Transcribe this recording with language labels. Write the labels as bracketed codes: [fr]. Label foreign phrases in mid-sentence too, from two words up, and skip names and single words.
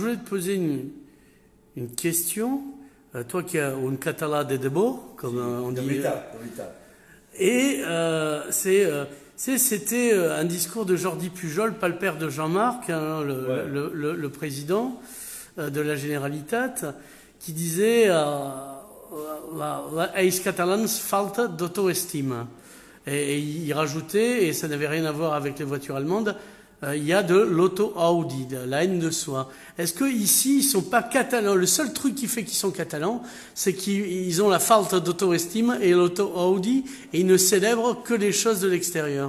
[fr] je voulais te poser une question, toi qui as un catalan [ca] de debo, [fr] comme on dit. De métal. Et c'était un discours de Jordi Pujol, pas le père de Jean-Marc, hein, le président de la Generalitat, qui disait [ca] els catalans falta d'auto-estime. [fr] Et il rajoutait, et ça n'avait rien à voir avec les voitures allemandes, il y a de l'auto-Audi, de la haine de soi. Est-ce qu'ici, ils ne sont pas catalans? Le seul truc qui fait qu'ils sont catalans, c'est qu'ils ont la [ca] falta d'auto-estime [fr] et l'auto-Audi, et ils ne célèbrent que les choses de l'extérieur.